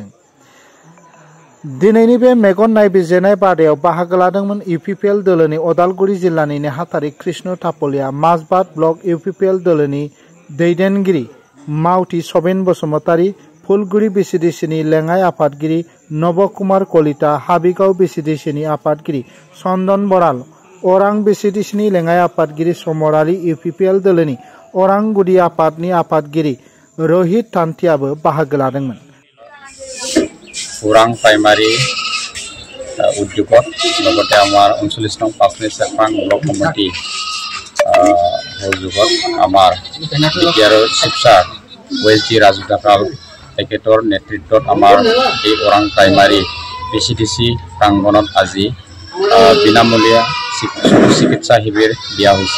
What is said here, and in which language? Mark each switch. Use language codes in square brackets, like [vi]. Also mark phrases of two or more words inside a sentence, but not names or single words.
[brx] दिनैनि बे मेगन नायबिजिरनाय बादायाव बाहागो लादोंमोन UPPL दलोनि उदालगुरि जिल्लानि नेहाथारि कृष्ण थापलिया, माजबाद ब्लक UPPL दलोनि दैदेनगिरि मावथि सबिन बसुमतारी, फुलगुरि VCDCनि लेङाइ आफादगिरि नब कुमार कलिता, हाबिगाव VCDCनि आफादगिरि चन्दन बराल, अरां VCDCनि लेङाइ आफादगिरि समराली, UPPL दलोनि अरां गुदि आफादनि आफादगिरि रहित तान्तियाबो बाहागो लादोंमोन। [as] ওৰাং প্ৰাইমাৰী উদ্যোগত লগতে আমাৰ 39 নং 5 চেৰফাং ব্লক কমিটি সহযোগত আমাৰ বিটিআৰৰ শিৱসাৰ OSD ৰাজু ধাকাল তেখেতৰ নেতৃত্বত আমাৰ এই ওৰাং প্ৰাইমাৰী VCDC প্ৰাংগণত আজি বিনামূলীয়া চিকিৎসা শিবিৰ দিয়া হৈছে।